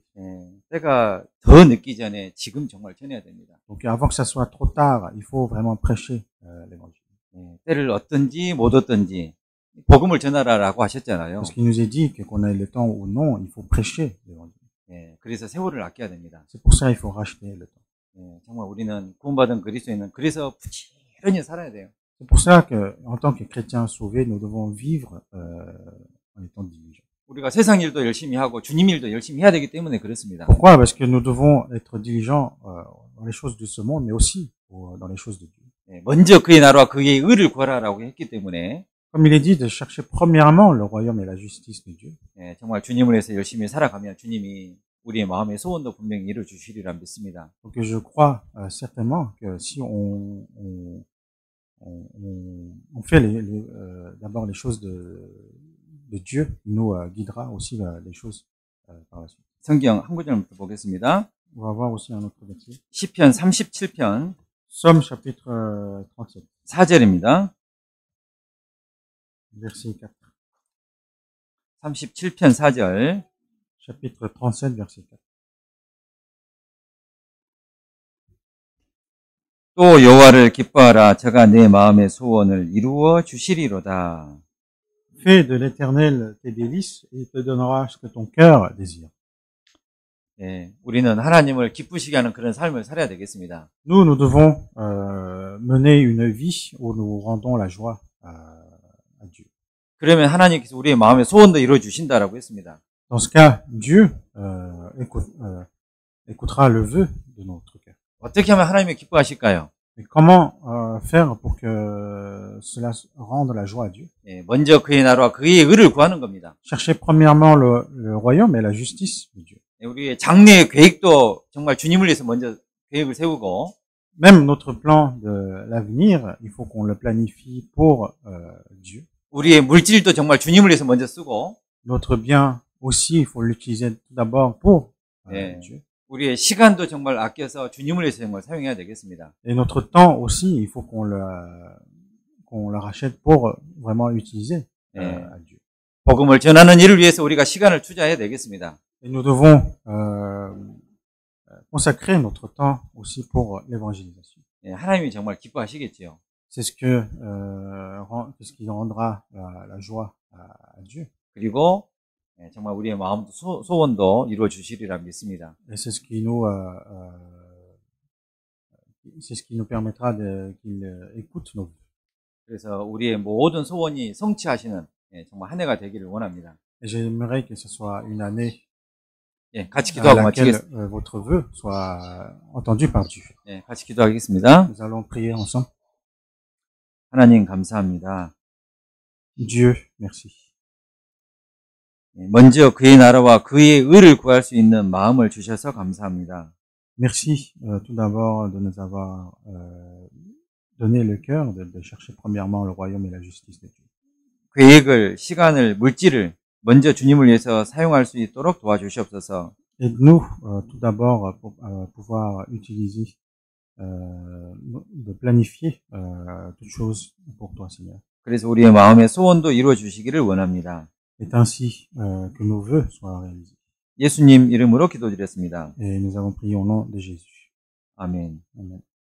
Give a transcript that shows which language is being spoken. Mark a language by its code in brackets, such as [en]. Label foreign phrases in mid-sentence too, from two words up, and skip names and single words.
[ko] 때가 더 늦기 전에 지금 정말 전해야 됩니다. [fr] Donc avant que ça soit trop tard, il faut vraiment prêcher l'évangile. [ko] 때를 얻든지 못 얻든지 복음을 전하라라고 하셨잖아요. [fr] Parce qu'il nous est dit que qu'on ait le temps ou non, il faut prêcher l'évangile. [ko] 그래서 세월을 아껴야 됩니다. [fr] C'est pour ça il faut racheter le temps. [ko] 정말 우리는 구원받은 그리스도인은 그래서 부지런히 살아야 돼요. [fr] C'est pour ça que, en tant que chrétiens sauvés, nous devons vivre en étant diligents. [ko] 우리가 세상 일도 열심히 하고 주님 일도 열심히 해야 되기 때문에 그렇습니다. [fr] Pourquoi? Parce que nous devons être diligents dans les choses de ce monde, mais aussi dans les choses de Dieu. [ko] 먼저 그의 나라와 그의 의를 구하라라고 했기 때문에 [fr] Comme il est dit, de chercher premièrement le royaume et la justice de Dieu. [ko] 예, 정말 주님을 위해서 열심히 살아가면 주님이 우리의 마음의 소원도 분명히 이루어 주시리라 믿습니다. [fr] Donc je crois certainement que si on fait d'abord les choses de Dieu, il nous guidera aussi les choses par la suite. [ko] 성경 한 구절부터 보겠습니다. [fr] On va voir aussi un autre verset. [ko] 시편 37편 [fr] Somme chapitre 37, [ko] 4절입니다. [fr] verset 4. [ko] 37편 4절. [fr] Chapitre 37, verset 4. [ko] 또 여호와를 기뻐하라. 저가 내 마음의 소원을 이루어 주시리로다. [fr] Fais de l'Éternel tes délices et il te donnera ce que ton cœur désire. [ko] 예, 우리는 하나님을 기쁘시게 하는 그런 삶을 살아야 되겠습니다. [fr] Nous devons mener une vie où nous rendons la joie à Dieu. [ko] 그러면 하나님께서 우리의 마음의 소원도 이루어 주신다라고 했습니다. [fr] Dans ce cas, Dieu écoutera le vœu de notre cœur. [ko] 어떻게 하면 하나님이 기뻐하실까요? [fr] Et comment faire pour que cela rende la joie à Dieu? [ko] 예, 먼저 그의 나라와 그의 의를 구하는 겁니다. [fr] Cherchez premièrement le royaume et la justice de Dieu. [ko] 예, 우리의 장래의 계획도 정말 주님을 위해서 먼저 계획을 세우고 [fr] Même notre plan de l'avenir, il faut qu'on le planifie pour Dieu. [ko] 우리의 물질도 정말 주님을 위해서 먼저 쓰고 [fr] Notre bien aussi, il faut l'utiliser tout d'abord pour [ko] 예, [fr] Dieu. [ko] 우리의 시간도 정말 아껴서 주님을 위해서 정말 사용해야 되겠습니다. [fr] Et notre temps aussi, il faut qu'on le rachète pour vraiment utiliser [ko] 예, [fr] à Dieu. [ko] 복음을 전하는 일을 위해서 우리가 시간을 투자해야 되겠습니다. [fr] Et nous devons consacrer notre temps aussi pour l'évangélisation. [ko] 예, 하나님이 정말 기뻐하시겠지요. [fr] C'est ce ce qui rendra la joie à Dieu. [ko] 그리고 예, 정말 우리의 마음도 소원도 이루어 주시리라 믿습니다. [fr] Et c'est ce qui nous permettra qu'il écoute nos vœux. [ko] 그래서 우리의 모든 소원이 성취하시는 예, 정말 한 해가 되기를 원합니다. [fr] Et j'aimerais que ce soit une année [ko] 예, 같이 [fr] à [ko] 기도하고 [fr] laquelle [ko] 마치겠습니다. [fr] votre vœu soit entendu par Dieu. [ko] 예, 같이 기도하겠습니다. [fr] Nous allons prier ensemble. [ko] 하나님 감사합니다. [fr] Dieu, merci. [ko] 예, 먼저 그의 나라와 그의 의를 구할 수 있는 마음을 주셔서 감사합니다. [fr] Merci tout d'abord de nous avoir donné le cœur de chercher premièrement le royaume et la justice de Dieu. [ko] 계획을, 시간을, 물질을 먼저 주님을 위해서 사용할 수 있도록 도와주시옵소서. [fr] Aide-nous tout d'abord pour pouvoir utiliser, de planifier toutes choses pour toi, Seigneur. [ko] 그래서 우리의 마음의 소원도 이루어 주시기를 원합니다. [fr] C'est ainsi que nos vœux soient réalisés. [ko] 예수님 이름으로 기도드렸습니다. [fr] Et nous avons prié au nom de Jésus. [ko] 아멘. [fr] Amen.